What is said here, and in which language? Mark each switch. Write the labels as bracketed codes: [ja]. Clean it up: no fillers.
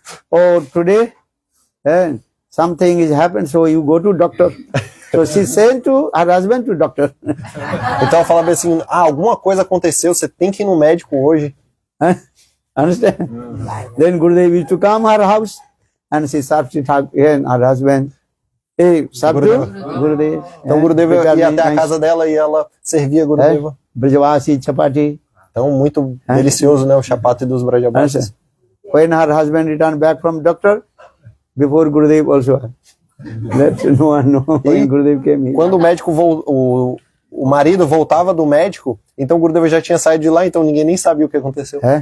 [en] oh, today, something is happened, so you go to doctor. So she sent to her husband to doctor. [pt] Então ela falava assim, alguma coisa aconteceu, você tem que ir no médico hoje. [en] Understand? Then Gurudev used to come her house and she started to talk again, her husband. Hey, Sabdu, Gurudev. [pt] Então Gurudeva ia até a casa dela e ela servia Gurudeva. [en] Brajavasi, chapati. [pt] Então muito delicioso, né, o chapati dos Brajavasis. [en] When her husband returned back from doctor, before Gurudev also. Let no one know when Gurudev came here. [pt] Quando o médico o marido voltava do médico, então Gurudeva já tinha saído de lá, então ninguém nem sabia o que aconteceu.